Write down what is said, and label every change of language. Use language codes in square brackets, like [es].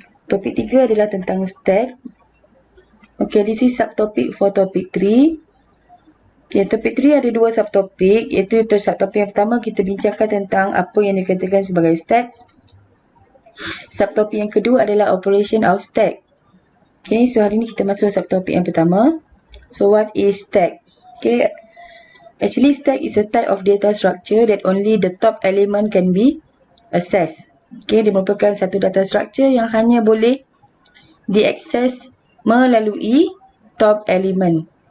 [ms] Topik 3 adalah tentang stack. [en] Okay, this is subtopic for topic 3. [ms] Okay, topik 3 ada dua subtopik, iaitu subtopik yang pertama kita bincangkan tentang apa yang dikatakan sebagai stacks. Subtopik yang kedua adalah [en] operation of stack. [ms] Okay, so hari ini kita masuk subtopik yang pertama. [en] So, what is stack? Okay, actually, stack is a type of data structure that only the top element can be accessed. [ms] Okay, dia merupakan satu data structure yang hanya boleh diakses melalui top element.